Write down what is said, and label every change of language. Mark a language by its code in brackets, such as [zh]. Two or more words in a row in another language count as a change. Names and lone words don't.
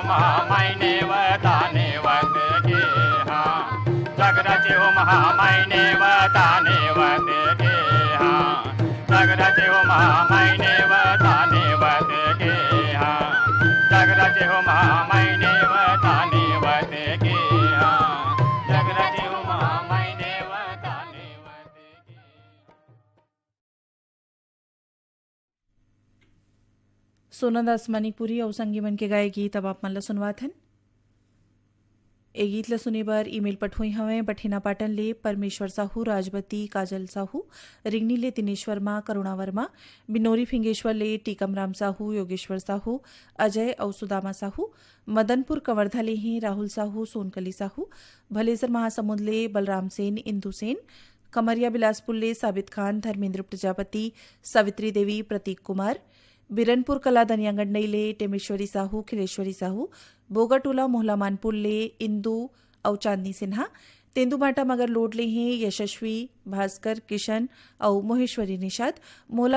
[hne] महामाई नेवता नेवत के हाँ जग रचे हो महामाई नेवता नेवत के हाँ जग रचे हो महामाई नेवता नेवत के हाँ जग रचे हो महामाई नेवता नेवत के हाँ जग रचे हो महामाई नेवता नेवत के सोनादास मणिपुरी और संगीमन के गाए गीत अब आप मन सुनवात हन। ए गीत ल सुने बर ईमेल पठोई हवें बठेना पाटन ले परमेश्वर साहू राजवती काजल साहू रिंगनी ले दिनेश वर्मा करुणा वर्मा बिनोरी फिंगेश्वर ले टीकम राम साहू योगेश्वर साहू अजय और सुदामा साहू मदनपुर कवर्धा ले हैं राहुल साहू सोनकली साहू भलेसर महासमुंद ले बलराम सेन इंदु सेन कमरिया बिलासपुर ले साबित खान धर्मेंद्र प्रजापति सवित्री देवी प्रतीक कुमार बिरनपुर कला दनियांगंडई ले टेमेश्वरी साहू खिलेश्वरी साहू बोगाटोला मोहला मानपुर ले इंदू और चांदनी सिन्हा तेंदुमाटा मगर लोड ले हैं यशस्वी भास्कर किशन और मोहेश्वरी निषाद मोहला